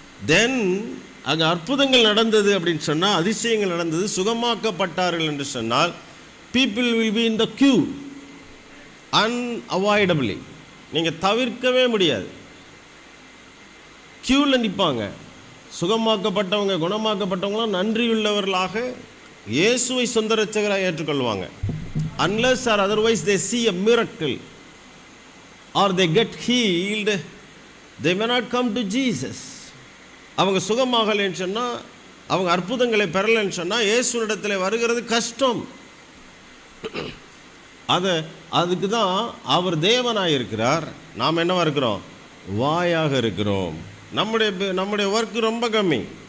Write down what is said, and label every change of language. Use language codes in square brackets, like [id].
[ta] தென் அங்கே அற்புதங்கள் நடந்தது அப்படின்னு சொன்னால், அதிசயங்கள் நடந்தது, சுகமாக்கப்பட்டார்கள் என்று சொன்னால், [en] people will be in the queue unavoidably. [ta] நீங்கள் தவிர்க்கவே முடியாது. கியூவில் நிற்பாங்க. சுகமாக்கப்பட்டவங்க, குணமாக்கப்பட்டவங்களாம் நன்றியுள்ளவர்களாக இயேசுவை சொந்த இரட்சகராக ஏற்றுக்கொள்வாங்க. [en] unless or otherwise they see a miracle or they get healed, they may not come to Jesus. [ta] அவங்க சுகமாகலைன்னு சொன்னால், அவங்க அற்புதங்களை பெறலைன்னு சொன்னால், இயேசுனிடத்தில் வருகிறது கஷ்டம். அதுக்கு தான் அவர் தேவனாக இருக்கிறார், நாம் என்னவா இருக்கிறோம்? வாயாக இருக்கிறோம். நம்முடைய ஒர்க்கு ரொம்ப கம்மி.